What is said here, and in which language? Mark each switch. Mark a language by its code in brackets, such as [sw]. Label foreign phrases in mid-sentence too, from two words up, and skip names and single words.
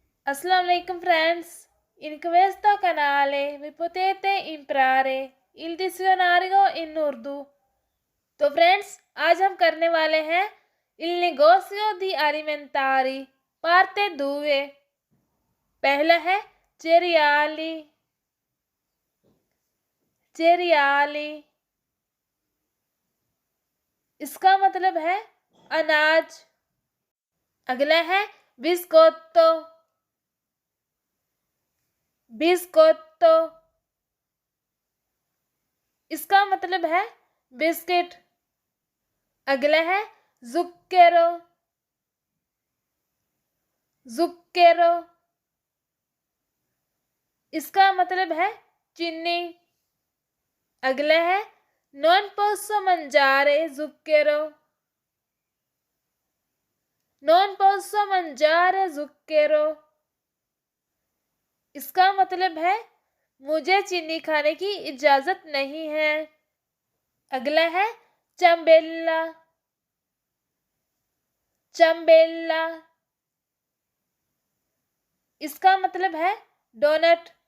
[ar] السلام عليكم friends. [it] In questo canale vi potete imparare il dizionario in Urdu. [hi] तो फ्रेंड्स आज हम करने वाले हैं [it] il negozio di alimentari parte 2। [hi] पहला है cereali। cereali इसका मतलब है अनाज। अगला है biscotto। बिस्कोत्तो इसका मतलब है बिस्किट। अगला है zucchero। zucchero इसका मतलब है चीनी। अगला है [it] non posso mangiare zucchero। non posso mangiare zucchero [hi] इसका मतलब है मुझे चीनी खाने की इजाजत नहीं है। अगला है चम्बेल्ला। चम्बेल्ला इसका मतलब है डोनट।